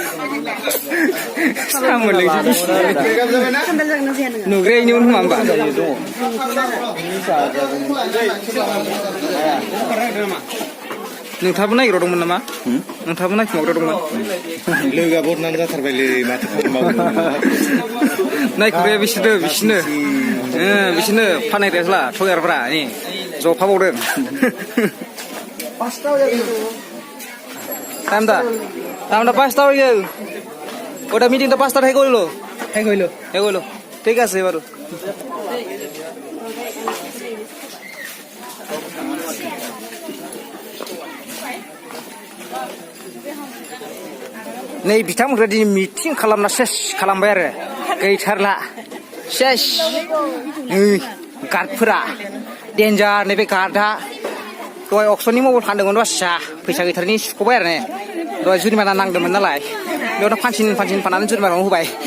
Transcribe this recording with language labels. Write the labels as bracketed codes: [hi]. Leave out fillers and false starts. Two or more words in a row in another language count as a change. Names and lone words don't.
[brx] सामोन लोगोनि बिसि नुग्रायनिमोन खोमा होमबा नोंथाङाबो नागिरदोंमोन नामा नोंथाङाबो नायखुमाग्रादोंमोन लोगोआ बदनाम जाथारबायलै माथो खालामबावनो नायखुमाया बिसोरनो फाननायग्रायासला थगारफ्रा नै जफाबावदों [bn] টাইম দা 5টা হয়ে গেল ওটা মিটিংটা 5টা হয়ে গেল ঠিক আছে এবার [brx] नै बिथांमोनखौ दिनै मिटिं खालामना सेस खालामबाय आरो गैथारला सेस गार्डफोरा डेन्जार नैबे गार्डआ दहाय अक्सननि मबाइल फानदोंमोन बासिया फैसा गैथारनि सुख'बाय आरो ने दहाय जुरिमाना नांदोंमोन नालाय बेयावनो फानसिन फाननानै जुरिमानाखौ होबाय